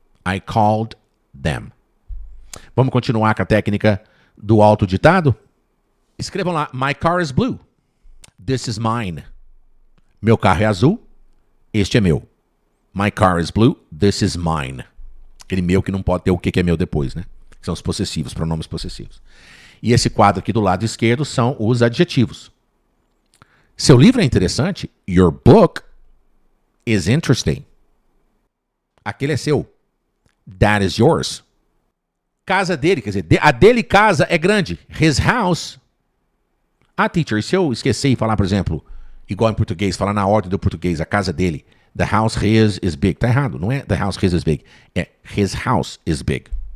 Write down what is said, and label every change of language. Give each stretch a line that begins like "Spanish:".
English: I called them.
Portuguese: Vamos continuar com a técnica do autoditado? Escrevam lá.
English: My car is blue. This is mine.
Portuguese: Meu carro é azul. Este é meu.
English: My car is blue. This is mine.
Portuguese: Aquele meu que não pode ter o que é meu depois, né? São os possessivos, pronomes possessivos. E esse quadro aqui do lado esquerdo são os adjetivos. Seu livro é interessante.
English: Your book is interesting.
Portuguese: Aquele é seu.
English: That is yours.
Portuguese: Casa dele, quer dizer, a dele casa é grande.
English: His house.
Portuguese: Ah, teacher, e se eu esquecer e falar, por exemplo, igual em português, falar na ordem do português, a casa dele.
English: The house his is big.
Portuguese: Tá errado, não é
English: the house his is big. É his house is big.